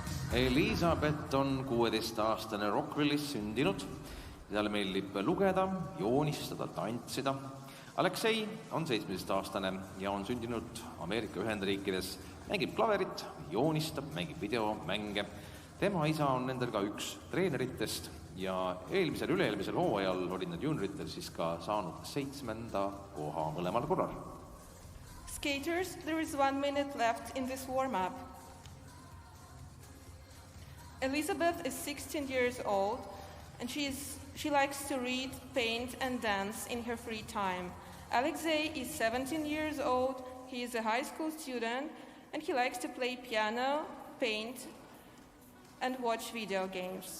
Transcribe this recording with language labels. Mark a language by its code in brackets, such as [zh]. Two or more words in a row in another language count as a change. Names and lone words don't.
[et] Elizabeth on 16-aastane Rockvillis sündinud. Talle meeldib lugeda, joonistada, tantsida. Aleksei on 17-aastane ja on sündinud Ameerika Ühendriikides. Mängib klaverit, joonistab, mängib videomänge. Tema isa on nendel ka üks treeneritest ja üle-eelmisel hooajal olid nad junioritel siis ka saanud 7. koha mõlemal korral. [en] Skaters, there is 1 minute left in this warm-up. Elizabeth is 16 years old and she likes to read, paint and dance in her free time. Alexei is 17 years old, he is a high school student and he likes to play piano, paint and watch video games.